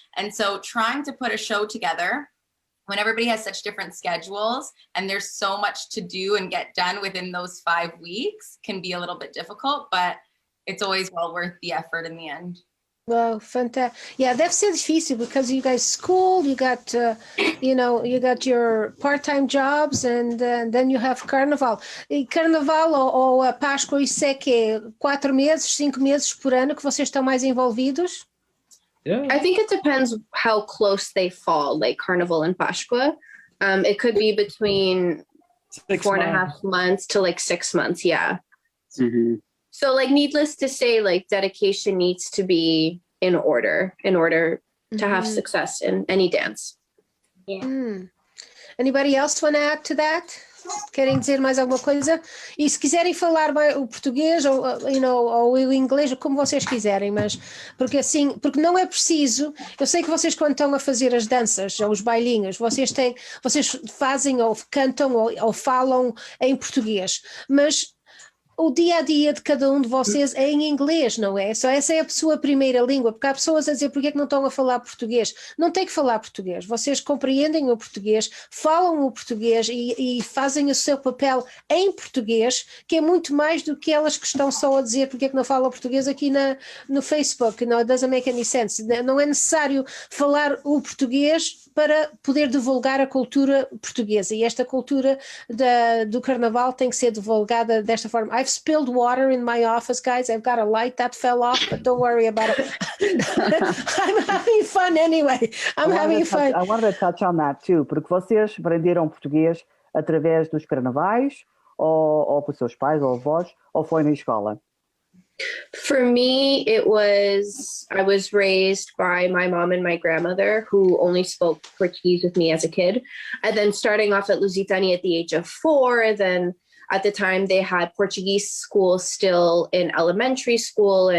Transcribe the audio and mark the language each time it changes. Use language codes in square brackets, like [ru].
[en] And so trying to put a show together when everybody has such different schedules and there's so much to do and get done within those 5 weeks can be a little bit difficult, but it's always well worth the effort in the end. Well, fantastic. Yeah, [pt] deve ser difícil [en] because you guys school, you got, you got your part-time jobs, and then you have Carnaval. [pt] E Carnaval ou a Páscoa, isso é que 4 meses, 5 meses por ano que vocês estão mais envolvidos? [en] Yeah. I think it depends how close they fall, like Carnival and Páscoa. It could be between 4.5 months to 6 months. Yeah. Mm-hmm. So needless to say, dedication needs to be in order to have success in any dance. Yeah. Anybody else want to add to that? [pt] Querem dizer mais alguma coisa? E se quiserem falar o português ou o inglês, como vocês quiserem, mas porque não é preciso. Eu sei que vocês, quando estão a fazer as danças ou os bailinhos, vocês fazem ou cantam ou falam em português, mas o dia a dia de cada um de vocês é em inglês, não é? Só essa é a sua primeira língua, porque há pessoas a dizer porque é que não estão a falar português. Não tem que falar português, vocês compreendem o português, falam o português e fazem o seu papel em português, que é muito mais do que elas que estão só a dizer porque é que não falam português aqui no Facebook. Não, doesn't make any sense. Não é necessário falar o português para poder divulgar a cultura portuguesa, e esta cultura do Carnaval tem que ser divulgada desta forma. [en] I've spilled water in my office, guys. I've got a light that fell off, but don't worry about it. I'm having fun anyway. I'm having fun. I wanted to touch on that too, [pt] porque vocês aprenderam português através dos carnavais, ou por seus pais ou avós, ou foi na escola? [en] For me, I was raised by my mom and my grandmother, who only spoke Portuguese with me as a kid. And then starting off at Lusitania at the age of 4, then at the time they had Portuguese school still in elementary school.